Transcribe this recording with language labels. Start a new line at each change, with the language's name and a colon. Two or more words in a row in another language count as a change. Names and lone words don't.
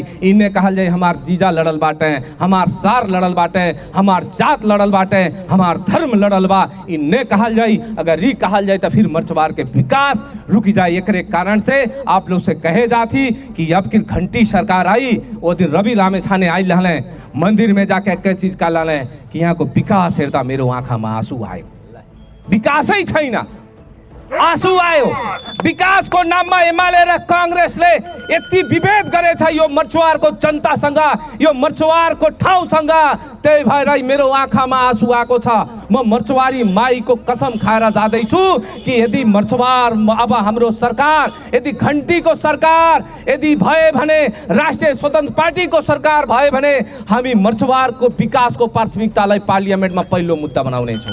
Bhojpuri: इन्हें कहल जाए हमार जीजा लड़ल बाटे, हमार सार लड़ल बाटे, हमार जात लड़ल बाटे, हमार धर्म लड़ल बा। इन्हें कहल जाए, अगर ये कहल जाए तो फिर मर्चवार के विकास रुक जाए। एकरे कारण से आप लोग से कहे जाती कि अब की घंटी सरकार आई, वो दिन रवि लामेछाने आई रहले, मंदिर में जाके एक चीज का लाले कि
Nepali: यहाँ को विकास हेर्दा मेरो आँखामा आँसु आयो। विकासै छैन, आँसु आयो। विकास को नाममा एमाले र कांग्रेसले यति विभेद गरेछ यो मर्चवारको जनतासँग, यो मर्चवारको ठाउँसँग। त्यही भएर मेरो आँखामा आँसु आएको छ। म मर्चवारी माईको कसम खाएर जाँदैछु कि यदि मर्चवार अब हाम्रो सरकार, यदि घन्टीको सरकार यदि भए भने, राष्ट्रिय स्वतन्त्र पार्टीको सरकार भए भने हामी मर्चवारको विकासको प्राथमिकतालाई पार्लियामेन्टमा पहिलो मुद्दा बनाउने छौँ।